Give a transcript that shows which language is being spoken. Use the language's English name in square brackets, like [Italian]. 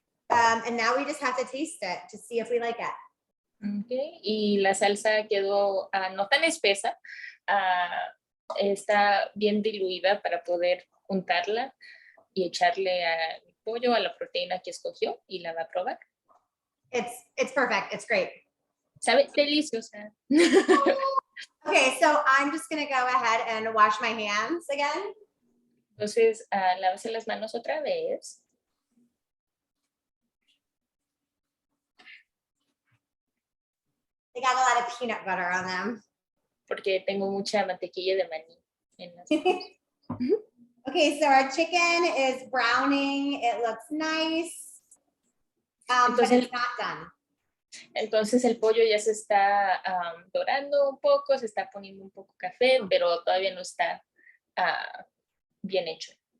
[English] And now we just have to taste it to see if we like it. Okay. [Spanish] Y la salsa quedó no tan espesa, está bien diluida para poder untarla y echarle al pollo, a la proteína que escogió y la va a probar. [English] It's perfect. It's great. [Spanish] Sabe deliciosa. [English] Okay, so I'm just gonna go ahead and wash my hands again. [Spanish] Entonces, lávese las manos otra vez. [English] They got a lot of peanut butter on them. [Spanish] Porque tengo mucha mantequilla de maní en las manos. [English] Okay, so our chicken is browning. It looks nice, but it's not done. [Spanish] Entonces el pollo ya se está dorando un poco, se está poniendo un poco café, pero todavía no está bien hecho.